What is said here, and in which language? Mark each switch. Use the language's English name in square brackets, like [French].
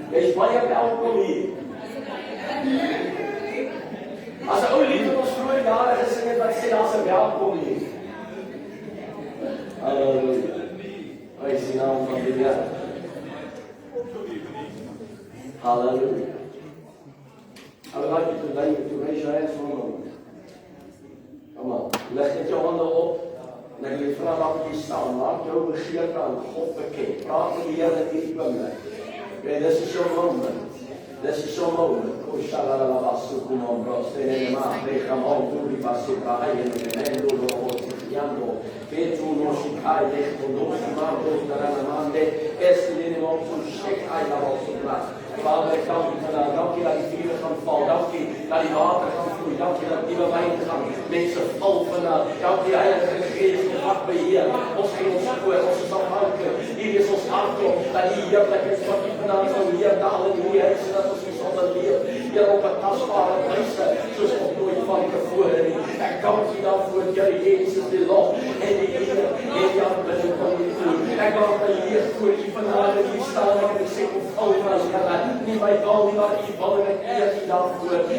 [Afrikaans] Jy is baie welkom hier. As 'n ou lied wat ons vroeër jare gesing het wat sê daar's 'n welkom hier. Halleluja. Prys die naam van die Here. Hallelujah. [English] I would like you to raise your hands for a moment. Come on. [Afrikaans] Leg net jou hande op. En ek wil vra dat jy staan. Laat jou begeerte aan God beken. Praat met die Here in hierdie oomblik. [English] Okay, this is your moment. This is your moment. O shalalalabasu kumombros. Tenenema. Rechamon. Turi basupra. Ayene. Mendo. Petru no shikai. Dechto. Noshimando. Taranamande. Estilene. Monsu. Shek. Ayabosupra. [Afrikaans] Vader, ek dank U vandaag. Dank U dat die vuur gaan val. Dank U dat die water gaan vloei. Dank U dat nuwe wyn gaan. Mense val vandaag. Dank U Heilige Gees wat beheer. Ons gee ons voor. Ons is afhanklik. Hier is ons hartklop. Dat die heerlikheid van U vandaag sal neerdal in hierdie huis en dat ons U sal beleef. Here op 'n tasbare wyse soos nog nooit van tevore nie. Ek dank U daarvoor, Here Jesus, die lof en die eer en die aanbidding van U toe. Ek dank U hier voor U vandaag en U staan en ek sê kom val van ons Here. Nie my taal nie, maar U wil en ek eer U daarvoor.